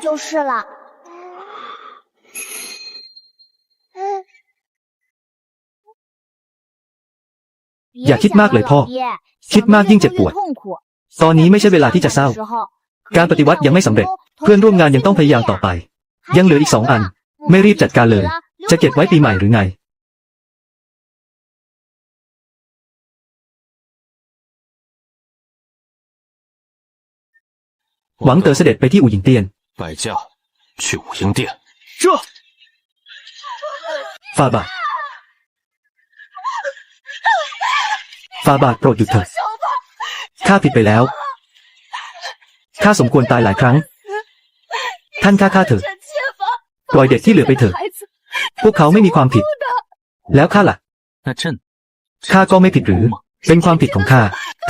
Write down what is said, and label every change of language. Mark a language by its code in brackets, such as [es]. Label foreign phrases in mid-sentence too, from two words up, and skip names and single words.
[th] อย่าคิดมากเลยพ่อคิดมากยิ่งเจ็บปวดตอนนี้ไม่ใช่เวลาที่จะเศร้าการปฏิวัติยังไม่สำเร็จเพื่อนร่วมงานยังต้องพยายามต่อไปยังเหลืออีก2 อันไม่รีบจัดการเลยจะเก็บไว้ปีใหม่หรือไงหวังเต๋อเสด็จไปที่อู่หญิงเตียน [zh] 摆驾去武英殿 [th] ฝ่าบาทโปรดหยุดเถิดข้าผิดไปแล้วข้าสมควรตายหลายครั้งท่านฆ่าเถิดปล่อยเด็กที่เหลือไปเถิดพวกเขาไม่มีความผิดแล้วข้าล่ะข้าก็ไม่ผิดหรือเป็นความผิดของข้าทั้ง